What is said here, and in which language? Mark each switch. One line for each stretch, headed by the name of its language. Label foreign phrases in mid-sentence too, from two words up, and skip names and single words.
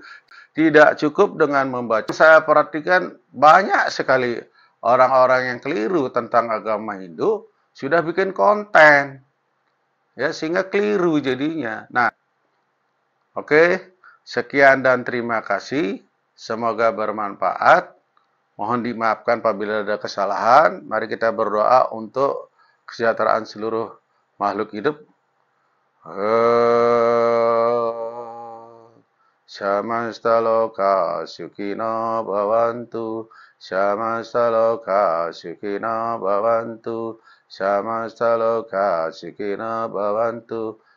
Indonesian: Tidak cukup dengan membaca. Saya perhatikan banyak sekali orang-orang yang keliru tentang agama Hindu sudah bikin konten, ya, sehingga keliru jadinya. Nah, oke, sekian dan terima kasih. Semoga bermanfaat. Mohon dimaafkan apabila ada kesalahan. Mari kita berdoa untuk kesejahteraan seluruh makhluk hidup.
Sanskrit: Samastaloka sukhino bhavantu. Samastaloka sukhino bhavantu. Samastaloka sukhino bhavantu.